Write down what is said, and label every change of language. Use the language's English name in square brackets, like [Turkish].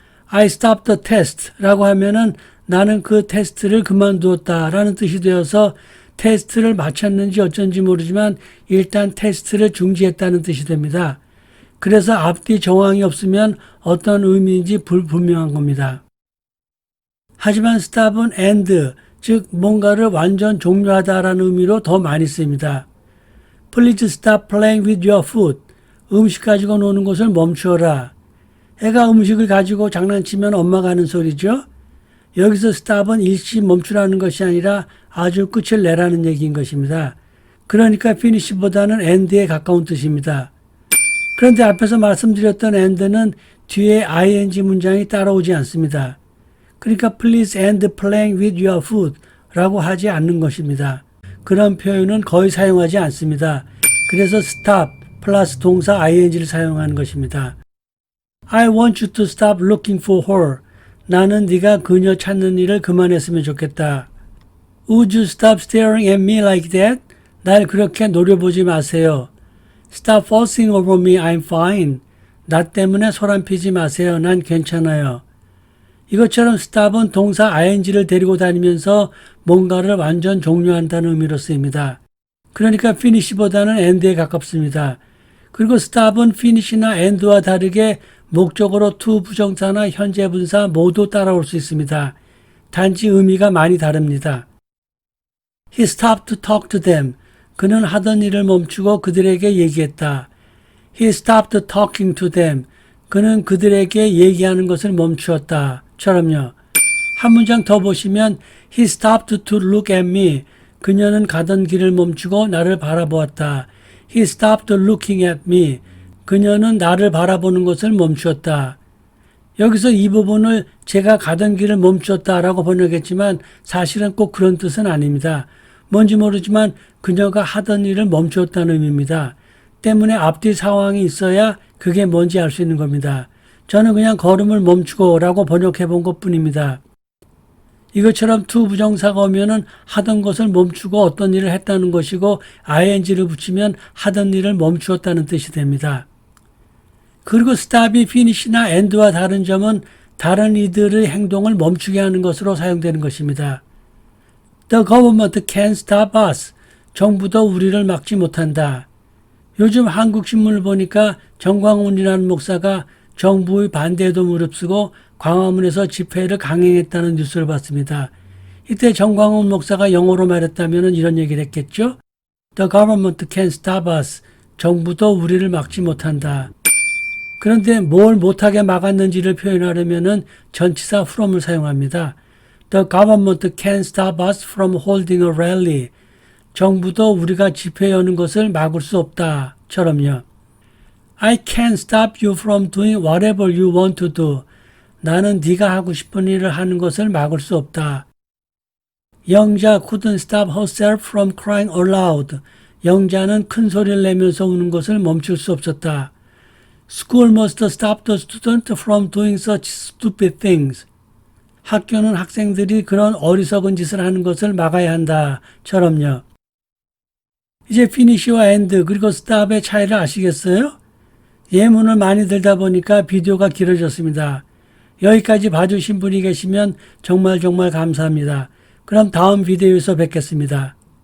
[English] I stopped the test [Korean] 라고 하면은 나는 그 테스트를 그만두었다라는 뜻이 되어서 테스트를 마쳤는지 어쩐지 모르지만 일단 테스트를 중지했다는 뜻이 됩니다. 그래서 앞뒤 정황이 없으면 어떤 의미인지 불분명한 겁니다. 하지만 stop은 end, 즉 뭔가를 완전 종료하다라는 의미로 더 많이 쓰입니다. [English] Please stop playing with your food. [Korean] 음식 가지고 노는 것을 멈추어라. 애가 음식을 가지고 장난치면 엄마가 하는 소리죠. 여기서 stop은 일시 멈추라는 것이 아니라 아주 끝을 내라는 얘기인 것입니다. 그러니까 finish보다는 end에 가까운 뜻입니다. 그런데 앞에서 말씀드렸던 end는 뒤에 ing 문장이 따라오지 않습니다. [English] 그러니까 please end playing with your food [Korean] 라고 하지 않는 것입니다. 그런 표현은 거의 사용하지 않습니다. 그래서 stop 플러스 동사 ing를 사용하는 것입니다. [English] I want you to stop looking for her. [Korean] 나는 네가 그녀 찾는 일을 그만했으면 좋겠다. [English] Would you stop staring at me like that? [Korean] 날 그렇게 노려보지 마세요. [English] Stop fussing over me, I'm fine. [Korean] 나 때문에 소란피지 마세요. 난 괜찮아요. 이것처럼 stop은 동사 ing를 데리고 다니면서 뭔가를 완전 종료한다는 의미로 쓰입니다. 그러니까 finish보다는 end에 가깝습니다. 그리고 stop은 finish나 end와 다르게 목적어로 to 부정사나 현재 분사 모두 따라올 수 있습니다. 단지 의미가 많이 다릅니다. [English] He stopped to talk to them. [Korean] 그는 하던 일을 멈추고 그들에게 얘기했다. [English] He stopped talking to them. [Korean] 그는 그들에게 얘기하는 것을 멈추었다. 처럼요. 한 문장 더 보시면 [English] He stopped to look at me. [Korean] 그녀는 가던 길을 멈추고 나를 바라보았다. [English] He stopped looking at me. [Korean] 그녀는 나를 바라보는 것을 멈추었다. 여기서 이 부분을 제가 가던 길을 멈추었다라고 번역했지만 사실은 꼭 그런 뜻은 아닙니다. 뭔지 모르지만 그녀가 하던 일을 멈추었다는 의미입니다. 때문에 앞뒤 상황이 있어야 그게 뭔지 알 수 있는 겁니다. 저는 그냥 걸음을 멈추고 라고 번역해 본 것 뿐입니다. 이것처럼 to 부정사가 오면은 하던 것을 멈추고 어떤 일을 했다는 것이고 ing를 붙이면 하던 일을 멈추었다는 뜻이 됩니다. 그리고 stop이 finish나 end와 다른 점은 다른 이들의 행동을 멈추게 하는 것으로 사용되는 것입니다. [English] The government can't stop us. [Korean] 정부도 우리를 막지 못한다. 요즘 한국 신문을 보니까 정광훈이라는 목사가 정부의 반대에도 무릅쓰고 광화문에서 집회를 강행했다는 뉴스를 봤습니다. 이때 정광훈 목사가 영어로 말했다면 이런 얘기를 했겠죠. [English] The government can't stop us. [Korean] 정부도 우리를 막지 못한다. 그런데 뭘 못하게 막았는지를 표현하려면 전치사 from을 사용합니다. [English] The government can't stop us from holding a rally. [Korean] 정부도 우리가 집회 여는 것을 막을 수 없다. 처럼요. [English] I can't stop you from doing whatever you want to do. [Korean] 나는 네가 하고 싶은 일을 하는 것을 막을 수 없다. [English] 영자 couldn't stop herself from crying aloud. [Korean] 영자는 큰 소리를 내면서 우는 것을 멈출 수 없었다. [English] School must stop the student from doing such stupid things. [Korean] 학교는 학생들이 그런 어리석은 짓을 하는 것을 막아야 한다. 처럼요. 이제 finish와 end 그리고 stop의 차이를 아시겠어요? 예문을 많이 들다 보니까 비디오가 길어졌습니다. 여기까지 봐주신 분이 계시면 정말 감사합니다. 그럼 다음 비디오에서 뵙겠습니다.